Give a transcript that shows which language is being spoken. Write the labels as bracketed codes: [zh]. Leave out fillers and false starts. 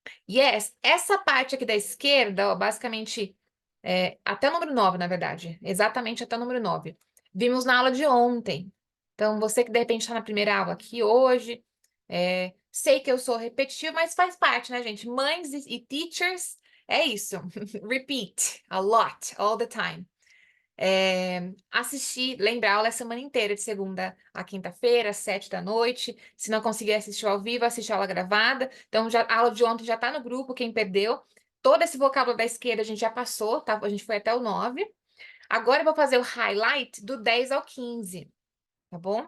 [pt] Yes, essa parte aqui da esquerda, ó, basicamente, até o número 9, na verdade. Exatamente até o número 9. Vimos na aula de ontem. Então, você que de repente está na primeira aula aqui hoje, sei que eu sou repetitivo, mas faz parte, né, gente? Mães e teachers, é isso. [en] Repeat a lot, all the time. [pt] Assistir, lembrar a aula a semana inteira, de segunda a quinta-feira, às 7 da noite. Se não conseguir assistir ao vivo, assistir a aula gravada. Então, a aula de ontem já está no grupo, quem perdeu. Todo esse vocábulo da esquerda a gente já passou, tá? A gente foi até o 9. Agora eu vou fazer o highlight do 10 ao 15, tá bom?